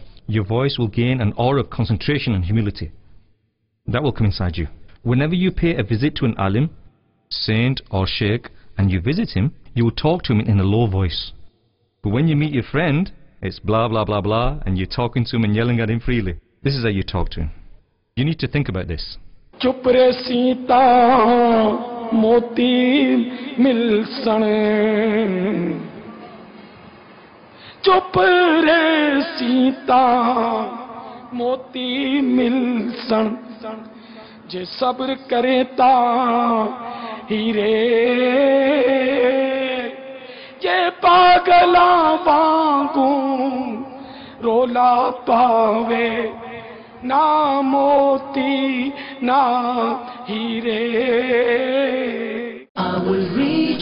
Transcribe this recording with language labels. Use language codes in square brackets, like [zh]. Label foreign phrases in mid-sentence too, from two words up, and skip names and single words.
[en] Your voice will gain an aura of concentration and humility. That will come inside you. Whenever you pay a visit to an alim, saint or sheikh, and you visit him, you will talk to him in a low voice. But when you meet your friend, it's blah blah blah blah, and you're talking to him and yelling at him freely. This is how you talk to him. You need to think about this. [pa] ਚੁੱਪ ਰੇ ਸੀਤਾ ਮੋਤੀ ਮਿਲਸਣ, ਚੁੱਪ ਰੇ ਸੀਤਾ ਮੋਤੀ ਮਿਲਸਣ, ਜੇ ਸਬਰ ਕਰੇ ਤਾ ਹੀਰੇ, ਜੇ ਪਾਗਲਾ ਵਾਂਗੂ ਰੋਲਾ ਪਾਵੇ, ਨਾ ਮੋਤੀ ਨਾ ਹੀਰੇ. [en] I will read